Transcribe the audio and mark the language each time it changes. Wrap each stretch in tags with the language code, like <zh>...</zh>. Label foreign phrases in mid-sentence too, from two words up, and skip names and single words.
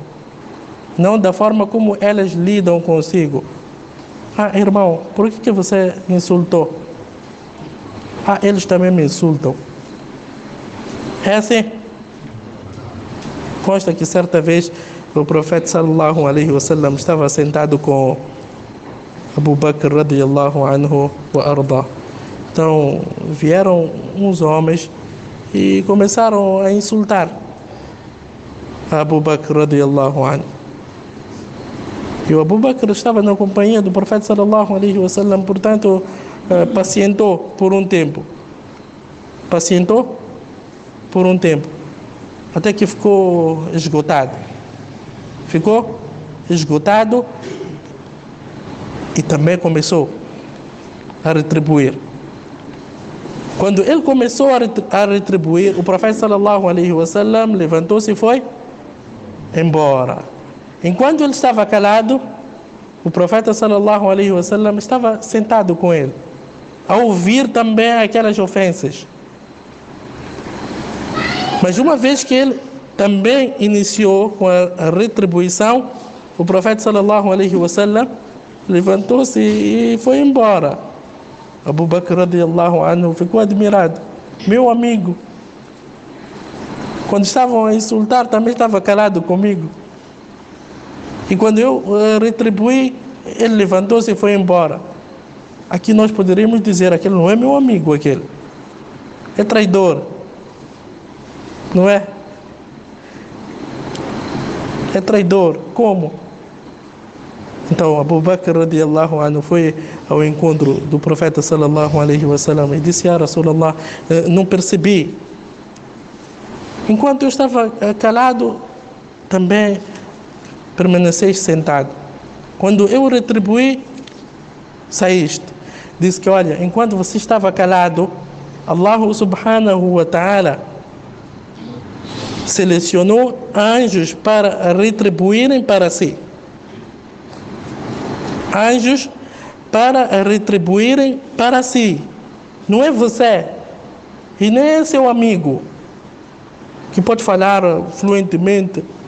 <pt>Não da forma como elas lidam consigo. Ah, irmão, por que você insultou? Ah, eles também me insultam. É assim. Consta que certa vez o profeta</pt> <ar>صلى الله عليه وسلم</ar> <pt>estava sentado com Abu Bakr</pt> <ar>رضي الله عنه وأرضاه.</ar> <pt>Então vieram uns homens e começaram a insultar Abu Bakr</pt> <ar>رضي الله عنه.</ar> <pt>E o Abu Bakr estava na companhia do profeta</pt> <ar>صلى الله عليه وسلم,</ar> <pt>portanto pacientou por um tempo. Pacientou por um tempo. Até que ficou esgotado. Ficou esgotado e também começou a retribuir. Quando ele começou a retribuir, o profeta</pt> <ar>صلى الله عليه وسلم</ar> <pt>levantou-se e foi embora. Enquanto ele estava calado, o profeta</pt> <ar>صلى الله عليه وسلم</ar> <pt>estava sentado com ele, a ouvir também aquelas ofensas. Mas uma vez que ele também iniciou com a retribuição, o profeta</pt> <ar>صلى الله عليه وسلم</ar> <pt>levantou-se e foi embora. Abu Bakr</pt> <ar>رضي الله عنه</ar> <pt>ficou admirado. Meu amigo, quando estavam a insultar, também estava calado comigo. E quando eu retribuí, ele levantou-se e foi embora. Aqui nós poderíamos dizer, aquele não é meu amigo, aquele é traidor, não é? É traidor, como? Então Abu Bakr</pt> <ar>رضي الله عنه</ar> <pt>foi ao encontro do profeta</pt> <ar>صلى الله عليه وسلم</ar> <pt>e disse:</pt> <ar>يا رسول الله,</ar> <pt>não percebi. Enquanto eu estava calado, também permaneceste sentado. Quando eu retribuí, saíste. Disse que, olha, enquanto você estava calado,</pt> <ar>الله سبحانه وتعالى</ar> <pt>selecionou anjos para retribuírem para si. Anjos para retribuírem para si. Não é você e nem é seu amigo que pode falar fluentemente.</pt>